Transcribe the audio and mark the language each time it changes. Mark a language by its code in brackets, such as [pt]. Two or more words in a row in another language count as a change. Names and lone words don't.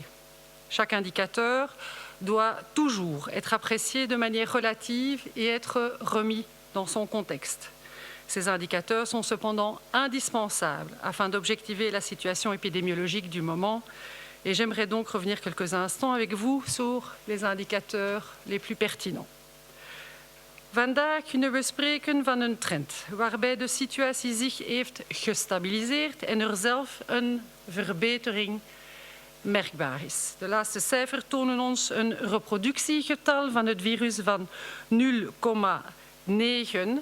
[fr] Chaque indicateur doit toujours être apprécié de manière relative et être remis dans son contexte. Ces indicateurs sont cependant indispensables afin d'objectiver la situation épidémiologique du moment. Et j'aimerais donc revenir quelques instants avec vous sur les indicateurs les plus pertinents. [nl] Vandaag kunnen we spreken van een trend waarbij de situatie zich heeft gestabiliseerd en er zelf een verbetering merkbaar is. De laatste cijfers tonen ons een reproductiegetal van het virus van 0,9.